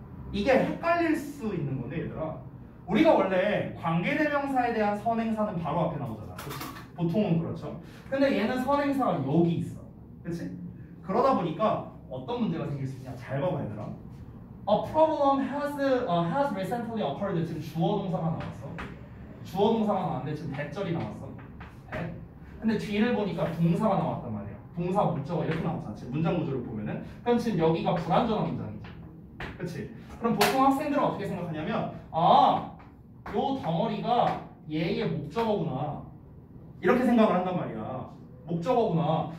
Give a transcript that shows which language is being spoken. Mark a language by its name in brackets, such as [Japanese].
[Korean] 이게 헷갈릴 수 있는 건데 얘들아, 우리가 원래 관계대명사에 대한 선행사는 바로 앞에 나오잖아. 그치? 보통은 그렇죠. 근데 얘는 선행사가 여기 있어. 그치? 그러다 보니까 어떤 문제가 생길 수 있냐. 잘 봐봐 얘들아. [English] A problem has recently occurred. [Korean] 지금 주어 동사가 나왔어. 주어 동사가 나왔는데 지금 대절이 나왔어. 대. 근데 뒤를 보니까 동사가 나왔단 말이야. 동사 목적어 이렇게 나왔잖아. 지금 문장 구조를 보면은. 그럼 지금 여기가 불완전한 문장이지. 그치? 그럼 보통 학생들은 어떻게 생각하냐면 요 덩어리가 얘의 목적어구나 이렇게 생각을 한단 말이야. 목적어구나.